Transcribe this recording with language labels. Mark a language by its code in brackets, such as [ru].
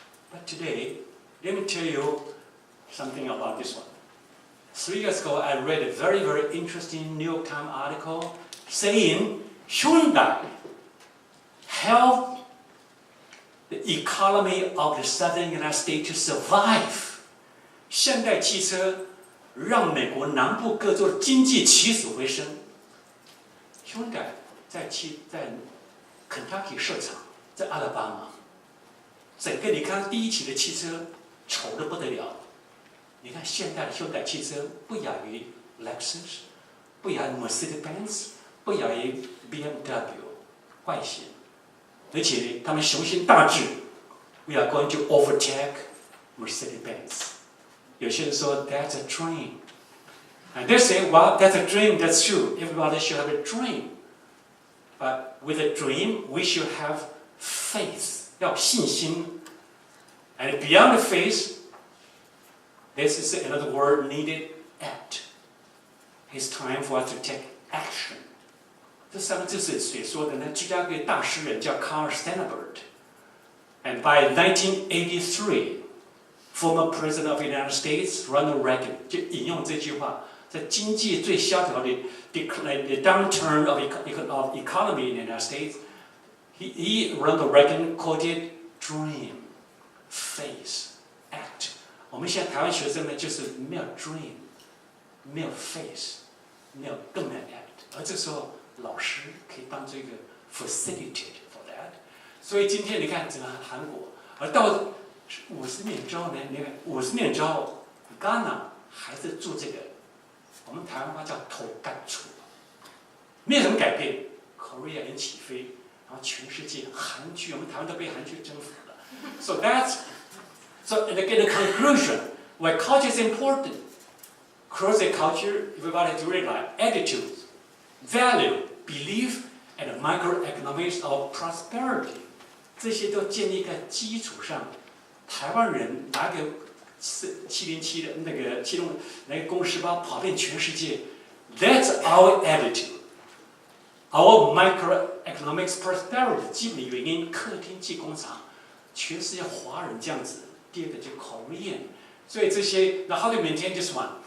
[en] But today, let me tell you something about this one. 3 years ago, I read a very, very interesting New York Times article saying Hyundai helped the economy of the southern United States to survive. [zh] 现代汽车让美国南部各州的经济起死回生。 Hyundai 在Kentucky 设厂，在阿拉巴马，整个你看第一期的汽车丑得不得了。你看现代的Hyundai汽车不亚于 Lexus， 不亚于 Mercedes-Benz， 不亚于 BMW 外形，而且呢，他们雄心大志， [en] we are going to overtake Mercedes-Benz. [zh] 有些人说 [en] that's a dream. And they say, well, that's a dream, that's true. Everybody should have a dream. But with a dream, we should have faith. [zh] 要有信心. [en] And beyond the faith, this is another word needed, act. It's time for us to take action. [zh] 这三个字是谁说的呢？芝加哥大诗人叫 Carl Stanford. [en] And by 1983, former President of the United States, Ronald Reagan, [zh] 就引用这句话，在经济最萧条的 [en] the downturn of economy in the United States, Ronald Reagan quoted dream, faith, act. [zh] 我们现在台湾学生呢，就是没有 dream, 没有 faith, 没有更没有 act. 而这时候老师可以当这个 [en] facilitate for that. [zh] 所以今天你看整个韩国，而到50年之后呢，你看50年之后 ，Ghana 还是做这个，我们台湾话叫头干处，没有什么改变。 Korea 人起飞，然后全世界韩剧，我们台湾都被韩剧征服了。 [en] So in the conclusion, why culture is important. Cross the culture, everybody has to realize attitudes, value, belief, and microeconomics of prosperity. [zh] 这些都建立在基础上。台湾人拿个707的那个公事包跑遍全世界 ， [en] That's our attitude. Our microeconomics prosperity [zh] 基本原因，客厅技工厂，全世界华人这样子。第二个就 [en] Korean， [zh] 所以这些 [en] ，Now how to maintain this one?